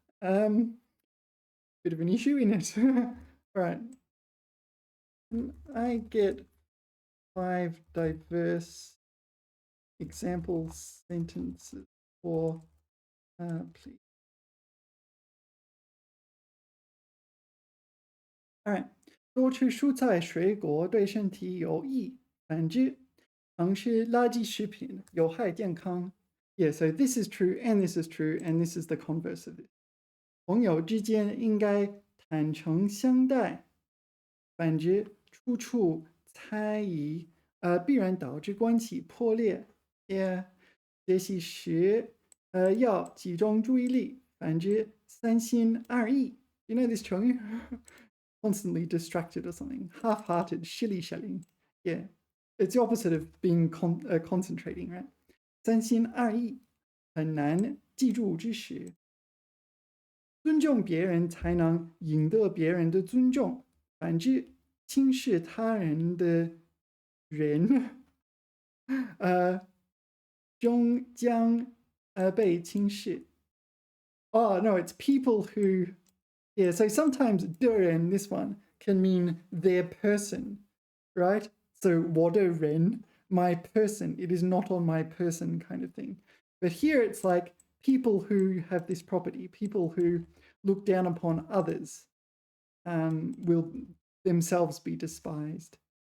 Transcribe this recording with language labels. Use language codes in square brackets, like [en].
[en] Bit of an issue in it. All right. I get 5 diverse example sentences for, please. All right. [zh] 多吃蔬菜水果对身体有益，反之，常吃垃圾食品有害健康. [en] Yeah, so this is true and this is true and this is the converse of it. [zh] 朋友之间应该坦诚相待，反之，处处猜疑，必然导致关系破裂. [en] Yeah, [zh] 学习时要集中注意力，反之三心二意. [en] You know this 成语? Constantly distracted or something. Half-hearted, shilly-shelling. Yeah, it's the opposite of being concentrating, right? [zh] 三心二意，很难记住知识。尊重别人才能赢得别人的尊重，反之，轻视他人的人，终将被轻视. [en] Oh, no, it's people who, yeah, so sometimes 的人, this one, can mean their person, right? So [zh] 我的人, [en] my person, it is not on my person kind of thing. But here it's like people who have this property, people who look down upon others, will themselves be despised.